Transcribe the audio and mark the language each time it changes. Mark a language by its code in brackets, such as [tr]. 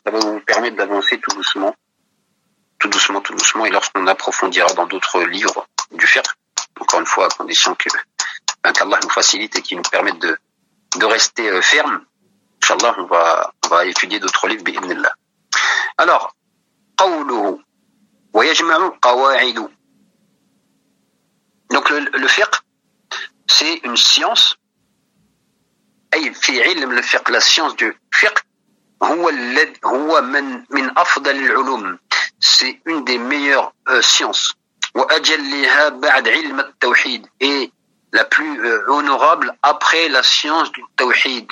[fr] Ça va vous permettre d'avancer tout doucement. Tout doucement, tout doucement. Et lorsqu'on approfondira dans d'autres livres du Fiqh, encore une fois, à condition qu'Allah nous facilite et qu'il nous permette de rester ferme, Inch'Allah, on va étudier d'autres livres, bi'idhnillah. Alors, [ar] قوله ويجمع قواعد. [fr] Donc le fiqh, c'est une science. [ar] أي في علم الفقه [fr] la science du fiqh [ar] هو من أفضل العلوم. [fr] C'est une des meilleures sciences. [ar] وأجلها بعد علم التوحيد [fr] et la plus honorable après la science du tawhid.